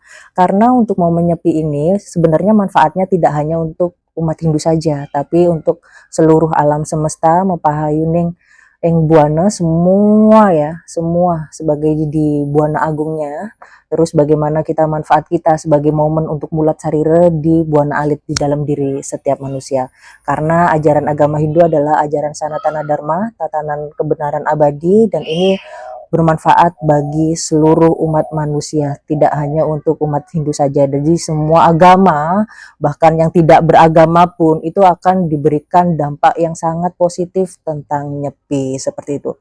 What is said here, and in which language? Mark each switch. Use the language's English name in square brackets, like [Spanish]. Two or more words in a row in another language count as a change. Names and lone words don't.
[Indonesian] Karena untuk momen Nyepi ini sebenarnya manfaatnya tidak hanya untuk umat Hindu saja, tapi untuk seluruh alam semesta, [Balinese] mapahayuning ing buana [Indonesian] semua ya, semua sebagai di buana agungnya. Terus bagaimana kita manfaat kita sebagai momen untuk [Balinese] mulat sarire [Indonesian] di buana alit di dalam diri setiap manusia. Karena ajaran agama Hindu adalah ajaran Sanatana Dharma, tatanan kebenaran abadi, dan ini bermanfaat bagi seluruh umat manusia, tidak hanya untuk umat Hindu saja. Jadi semua agama, bahkan yang tidak beragama pun itu akan diberikan dampak yang sangat positif tentang Nyepi seperti itu.